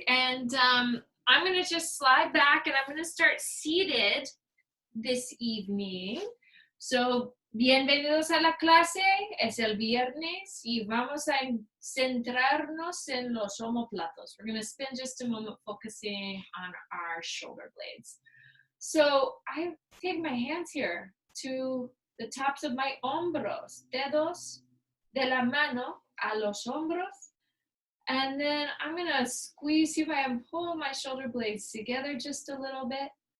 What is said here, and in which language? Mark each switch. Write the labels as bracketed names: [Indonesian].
[English] And I'm gonna just slide back and I'm gonna start seated this evening. [Spanish] So, bienvenidos a la clase, es el viernes y vamos a centrarnos en los omoplatos. [English] We're gonna spend just a moment focusing on our shoulder blades. So I take my hands here to the tops of my hombros, [Spanish] dedos de la mano a los hombros. [English] And then I'm gonna squeeze, see if I can pull my shoulder blades together just a little bit.